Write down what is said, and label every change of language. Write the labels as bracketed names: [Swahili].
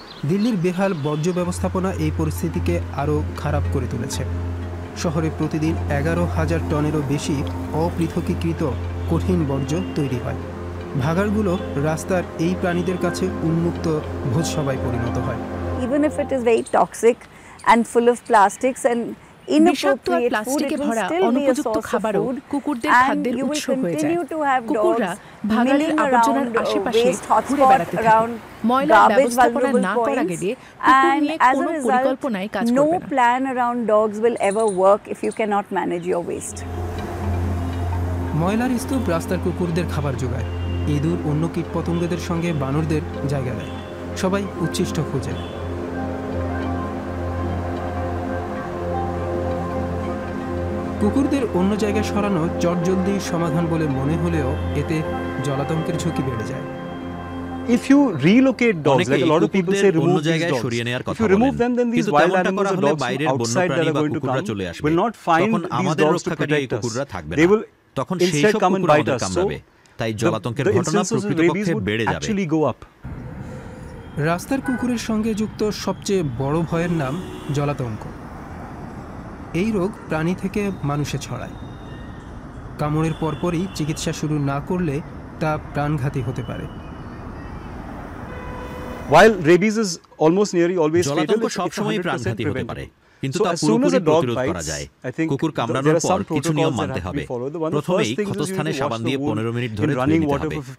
[Bangla] দিল্লির বেহাল বর্জ্য ব্যবস্থাপনা এই পরিস্থিতিকে আরও খারাপ করে তুলেছে। শহরে প্রতিদিন 11,000 টনেরও বেশি অপৃথকীকৃত কঠিন বর্জ্য তৈরি হয়। ভাগাড়গুলো রাস্তার এই প্রাণীদের কাছে উন্মুক্ত ভোজসভায় পরিণত হয়। [English] Even if it is very toxic and full of plastics and [Bangla] বিষাক্ত আর প্লাস্টিকে ভরা অনুপযুক্ত খাবারও কুকুরদের খাদ্যের উৎস হয়ে যায়। কুকুররা ভাগাড়ের আবর্জনার আশেপাশে ঘুরে বেড়াতে থাকে। ময়লা ব্যবস্থাপনা না করা গেলে কুকুর নিয়ে কোনো পরিকল্পনাই কাজ করবে না। [English] No plan around dogs will ever work if you cannot manage your waste. [Bangla] ময়লার স্তূপ রাস্তার কুকুরদের খাবার যোগায়। ইঁদুর, অন্য কীটপতঙ্গদের সঙ্গে বানরদের জায়গা দেয়। সবাই উচ্ছিষ্ট খোঁজে। কুকুরদের অন্য জায়গায় সরানো চটজলদি সমাধান বলে মনে হলেও এতে জলাতঙ্কের ঝুঁকি বেড়ে যায়। [English] If you relocate dogs, like a lot of people say, remove these dogs. If you remove them, then these wild animals or dogs outside that are going to come will not find these dogs to protect us. They will instead come and bite us. So the instances of rabies would actually go up. [Bangla] রাস্তার কুকুরের সঙ্গে যুক্ত সবচেয়ে বড় ভয়ের নাম জলাতঙ্ক। এই রোগ প্রাণী থেকে মানুষে ছড়ায়। কামড়ের পরপরই চিকিৎসা শুরু না করলে তা প্রাণঘাতী হতে পারে। [English] While rabies is almost nearly always fatal, [Bangla] সব সময় প্রাণঘাতী হতে পারে, কিন্তু তা পুরোপুরি প্রতিরোধ করা যায়। কুকুর কামড়ানোর পর কিছু নিয়ম মানতে হবে। প্রথমেই ক্ষতস্থানে সাবান দিয়ে 15 মিনিট ধরে ধুয়ে নিতে হবে।